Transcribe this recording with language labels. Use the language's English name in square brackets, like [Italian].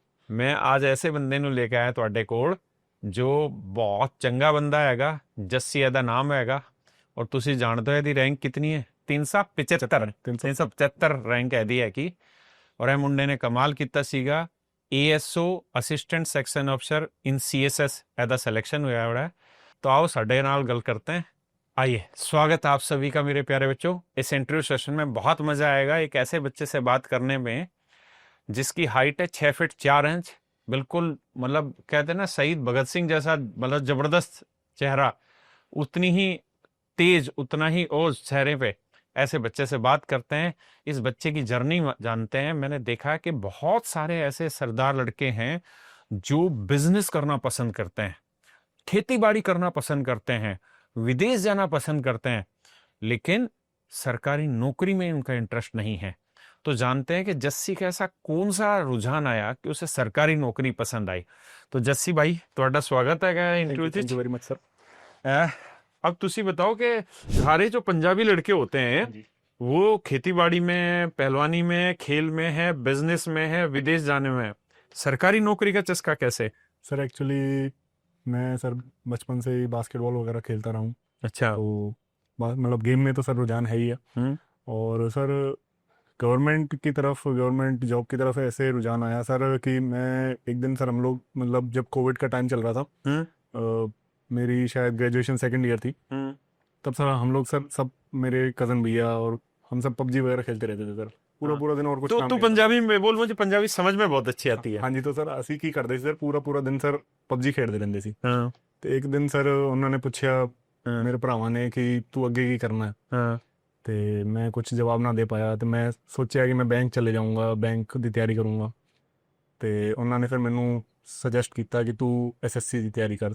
[Punjabi] ਮੈਂ ਅੱਜ ਐਸੇ ਬੰਦੇ ਨੂੰ ਲੈ ਕੇ ਆਇਆ ਤੁਹਾਡੇ ਕੋਲ ਜੋ ਬਹੁਤ ਚੰਗਾ ਬੰਦਾ ਹੈਗਾ। ਜੱਸੀ ਇਹਦਾ ਨਾਮ ਹੈਗਾ ਔਰ ਤੁਸੀਂ ਜਾਣਦੇ ਹੋ ਇਹਦੀ ਰੈਂਕ ਕਿਤਨੀ ਹੈ? 375 ਰੈਂਕ ਇਹਦੀ ਹੈ ਕਿ। ਔਰ ਇਹ ਮੁੰਡੇ ਨੇ ਕਮਾਲ ਕੀਤਾ ਸੀਗਾ। ASO ਅਸਿਸਟੈਂਟ ਸੈਕਸ਼ਨ ਅਫਸਰ ਇਨ CSS ਇਹਦਾ ਸਿਲੈਕਸ਼ਨ ਹੋਇਆ ਹੋਇਆ। [Hindi] तो आओ साढ़े नाल गल करते हैं। आइए, स्वागत आप सभी का मेरे प्यारे बच्चों। इस इंटरव्यू सेशन में बहुत मजा आएगा एक ऐसे बच्चे से बात करने में जिसकी हाइट है 6 फीट 4 इंच, बिल्कुल मतलब कहते हैं ना शहीद भगत सिंह जैसा, मतलब जबरदस्त चेहरा, उतनी ही तेज, उतना ही ओज चेहरे पे। ऐसे बच्चे से बात करते हैं, इस बच्चे की जर्नी जानते हैं। मैंने देखा है कि बहुत सारे ऐसे सरदार लड़के हैं जो बिजनेस करना पसंद करते हैं, खेती बाड़ी करना पसंद करते हैं, विदेश जाना पसंद करते हैं, लेकिन सरकारी नौकरी में उनका इंटरेस्ट नहीं है। तो जानते हैं कि जस्सी का ऐसा कौन सा रुझान आया कि उसे सरकारी नौकरी पसंद आई। तो जस्सी भाई, [Punjabi] ਤੁਹਾਡਾ ਸਵਾਗਤ ਹੈ ਇੰਟਰਵਿਊ ਵਿੱਚ। [English] Thank you very much sir. [Hindi] अब तुसी बताओ कि सारे जो पंजाबी लड़के होते हैं वो खेतीबाड़ी में, पहलवानी में, खेल में है, बिजनेस में है, विदेश जाने में है, सरकारी नौकरी का चस्का कैसे? सर एक्चुअली मैं सर बचपन से ही बास्केटबॉल वगैरह खेलता रहा हूँ। अच्छा। तो मतलब गेम में तो सर रुझान है ही है। और सर गवर्नमेंट की तरफ, गवर्नमेंट जॉब की तरफ ऐसे रुझान आया सर कि मैं एक दिन सर, हम लोग मतलब जब कोविड का टाइम चल रहा था, मेरी शायद ग्रेजुएशन सेकंड ईयर थी, तब सर हम लोग सर सब मेरे कज़न भैया और हम सब पबजी वगैरह खेलते रहते थे सर पूरा दिन। और कुछ तो काम नहीं पंजाबी में बोल, मुझे पंजाबी समझ में बहुत अच्छी आती है। हाँ जी। [Punjabi] तो सर ਅਸੀਂ ਕੀ ਕਰਦੇ ਸੀ ਸਰ, ਪੂਰਾ ਦਿਨ ਸਰ ਪਬਜੀ ਖੇਡਦੇ ਰਹਿੰਦੇ ਸੀ। [Hindi] हाँ [Punjabi] ਤੇ ਇੱਕ ਦਿਨ ਸਰ ਉਹਨਾਂ ਨੇ ਪੁੱਛਿਆ ਮੇਰੇ ਭਰਾਵਾਂ ਨੇ ਕਿ ਤੂੰ ਅੱਗੇ ਕੀ ਕਰਨਾ ਹੈ। [Hindi] हाँ [Punjabi] ਤੇ ਮੈਂ ਕੁਝ ਜਵਾਬ ਨਾ ਦੇ ਪਾਇਆ ਤੇ ਮੈਂ ਸੋਚਿਆ ਕਿ ਮੈਂ ਬੈਂਕ ਚਲੇ ਜਾਊਂਗਾ, ਬੈਂਕ ਦੀ ਤਿਆਰੀ ਕਰੂੰਗਾ। ਤੇ ਉਹਨਾਂ ਨੇ ਫਿਰ ਮੈਨੂੰ ਸੁਜੈਸਟ ਕੀਤਾ ਕਿ ਤੂੰ SSC ਦੀ ਤਿਆਰੀ ਕਰ।